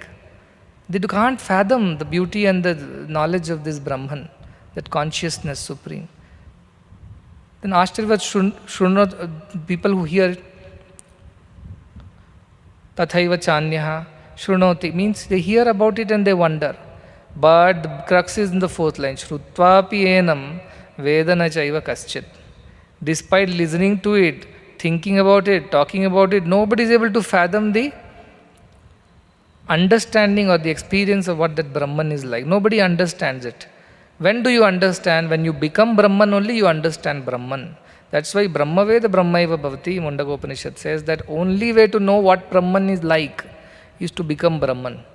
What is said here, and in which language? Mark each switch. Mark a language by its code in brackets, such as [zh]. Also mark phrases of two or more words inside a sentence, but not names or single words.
[en] They can't fathom the beauty and the knowledge of this Brahman, that consciousness supreme. Then [sa] Ashtarvat Shrunot, [en] people who hear [sa] Tathaiva Chanyaha Shrunoti [en] means they hear about it and they wonder. But the crux is in the fourth line, [sa] Shrutvapi enam Vedana chaiva kaschit. [en] Despite listening to it, thinking about it, talking about it, nobody is able to fathom the understanding or the experience of what that Brahman is like. Nobody understands it. When do you understand? When you become Brahman only, you understand Brahman. That's why [sa] Brahma Veda Brahmaiva Bhavati, [en] Mundaka Upanishad says that only way to know what Brahman is like is to become Brahman.